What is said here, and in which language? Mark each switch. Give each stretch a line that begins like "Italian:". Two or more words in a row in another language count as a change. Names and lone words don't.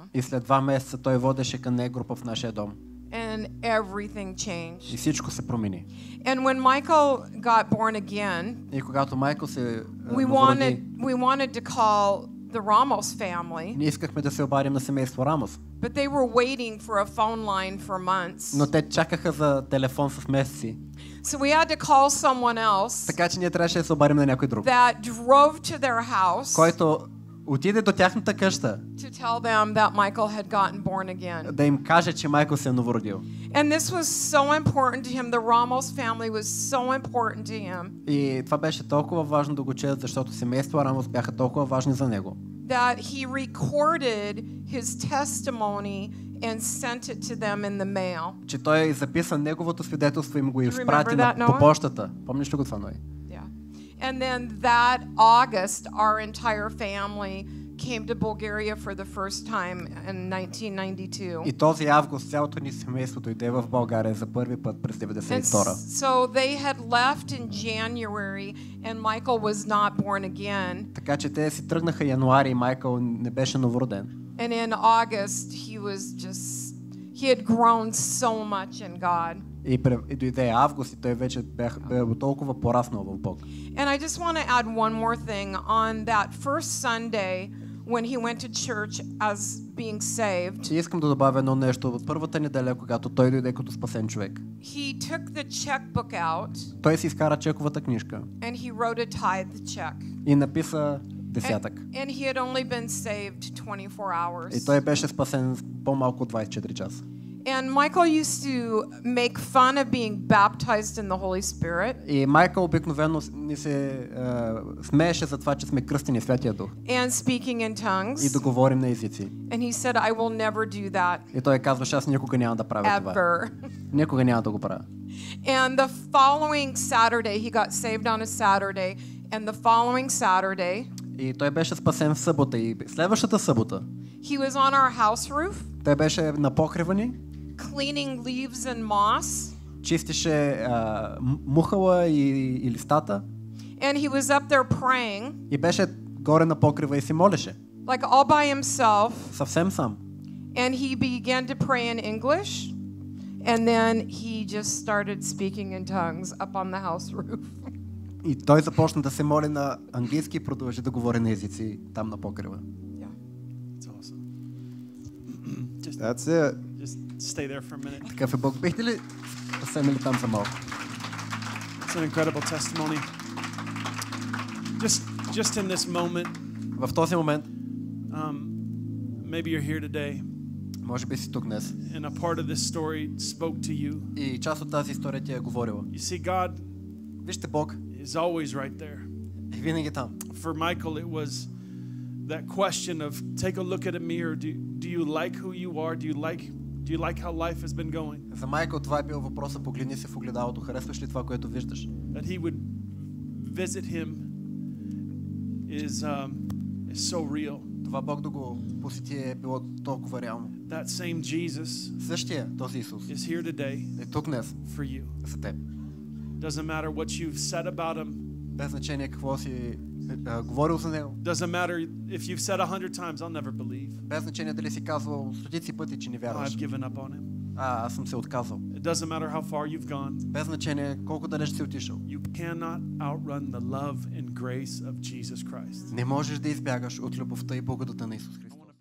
Bulgarian: И след 2 месеца той водеше къне група в нашия дом.
English: And everything
Bulgarian: И
English: changed.
Bulgarian: всичко се промени.
English: And when Michael got born again,
Bulgarian: И когато Майкъл се
English: we
Bulgarian: новороди,
English: wanted to call the Ramos family,
Bulgarian: ние искахме да се обадим на семейство Рамос.
English: but they were waiting for a phone line for months.
Bulgarian: Но те чакаха за телефон с месеци.
English: So we had to call someone else
Bulgarian: Така че ние трябваше да се обадим на някой друг,
English: that drove to their house
Bulgarian: който отиде до тяхната къща
English: to tell them that Michael had gotten born again.
Bulgarian: да им каже, че Майкъл се е новородил.
English: And this was so important to him. The Ramos family was so important to him
Bulgarian: И това беше толкова важно да го чуят, защото семейство Рамос бяха толкова важни за него,
English: that he recorded his testimony and sent it to them in the mail.
Bulgarian: че той записа неговото свидетелство и му го
English: remember
Bulgarian: изпрати
English: that,
Bulgarian: по Noah? почтата. Помниш ли го това, Ной?
English: Yeah. And then that August, our entire family came to Bulgaria for the first time in 1992.
Bulgarian: И този август цялото ни семейство дойде в България за първи път през
English: And
Bulgarian: 92-а.
English: so they had left in January, and Michael was not born again.
Bulgarian: Така че те си тръгнаха януари и Майкъл не беше новороден.
English: And in August, he had grown so much in God.
Bulgarian: И дойде август и той вече бе толкова пораснал в Бог.
English: And I just want to add one more thing. On that first Sunday, when he went to church as being saved,
Bulgarian: И искам да добавя едно нещо. От първата неделя, когато той дойде като спасен човек,
English: he took the checkbook out
Bulgarian: той си изкара чековата книжка
English: and he wrote a tithe check.
Bulgarian: и написа десятък.
English: And he had only been saved 24 hours.
Bulgarian: И той беше спасен по-малко от 24 часа.
English: And Michael used to make fun of being baptized in the Holy Spirit.
Bulgarian: И Майкъл обикновено ни се смееше за това, че сме кръстени в Святия Дух
English: And speaking in
Bulgarian: и
English: tongues.
Bulgarian: да говорим на езици.
English: And he said, I will never do that
Bulgarian: И той казваше, аз никога няма да правя това.
English: ever.
Bulgarian: Никога няма да го правя.
English: And the following Saturday, he got saved on a Saturday. And the following Saturday,
Bulgarian: И той беше спасен в събота. И следващата събота
English: he was on our house roof,
Bulgarian: той беше на покрива ни,
English: cleaning leaves and moss.
Bulgarian: чистише мухала и листата
English: And he was up there praying,
Bulgarian: и беше горе на покрива и си молеше.
English: like all by himself.
Bulgarian: Съвсем сам.
English: And he began to pray in English. And then he just started speaking in tongues up on the house roof.
Bulgarian: И той започна да се моли на английски и продължи да говори на езици там на покрива.
English: Yeah. It's awesome. That's it. Just stay there for a minute.
Bulgarian: Такъв е Бог. Бихте ли седнали там за малко?
English: It's an incredible testimony. Just in this moment,
Bulgarian: В този момент,
English: maybe you're here today,
Bulgarian: може би си тук днес,
English: and a part of this story spoke to you.
Bulgarian: и част от тази история ти е говорила.
English: You see, God
Bulgarian: Вижте, Бог
English: is always right there.
Bulgarian: е винаги там.
English: For Michael, it was that question of take a look at a mirror. Do you like who you are? Do you like how life has been going?
Bulgarian: За Майкъл това е бил въпроса, погледни се в огледалото, харесваш ли това, което виждаш?
English: That he would visit him is so real.
Bulgarian: Това Бог да го посети е било толкова реално.
English: That same Jesus
Bulgarian: Същия този Исус
English: is here today
Bulgarian: е тук днес
English: for you.
Bulgarian: за теб.
English: Doesn't matter what you've said about him.
Bulgarian: Без значение какво си говорил за него.
English: Doesn't matter if you've said 100 times, I'll never believe.
Bulgarian: Без значение дали си казвал стотици пъти, че не вярваш.
English: I've given up on him.
Bulgarian: Аз съм се отказал.
English: It doesn't matter how far you've gone.
Bulgarian: Без значение колко далеч си отишъл.
English: You cannot outrun the love and grace of Jesus Christ.
Bulgarian: Не можеш да избягаш от любовта и благодата на Исус Христос.